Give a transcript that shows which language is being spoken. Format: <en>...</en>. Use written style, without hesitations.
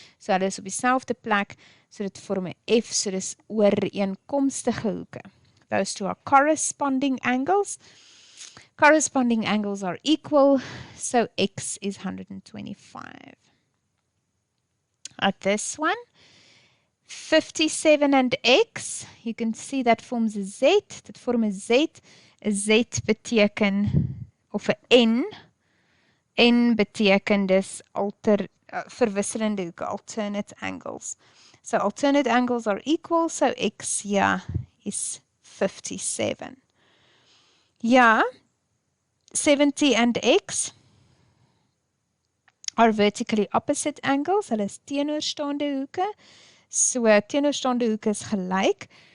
<af>So hulle is op dieselfde plek, so dit vorm 'n F, so dis ooreenkomstige hoeke.</af> <en>Those two are corresponding angles. Corresponding angles are equal, so X is 125. At this one, 57 and X, you can see that forms a Z.</en> <af>Dit vorm 'n Z. 'n Z beteken, of 'n N beteken dis verwisselende hoeke,</af> <en>alternate angles. So alternate angles are equal, so X here is 57. Yeah, 70 and X are vertically opposite angles.</en> <af>Hulle is teenoorstaande hoeke. So teenoorstaande hoeke is gelyk.</af>